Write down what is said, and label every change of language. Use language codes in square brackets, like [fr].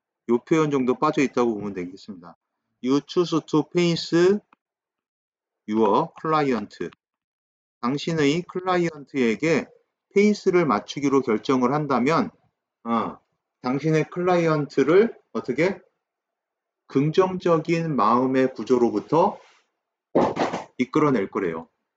[ko] 요 표현 정도 빠져 있다고 보면 되겠습니다. [en] You choose to face your client. [ko] 당신의 클라이언트에게 페이스를 맞추기로 결정을 한다면 당신의 클라이언트를 어떻게 긍정적인 마음의 구조로부터 이끌어낼 거래요.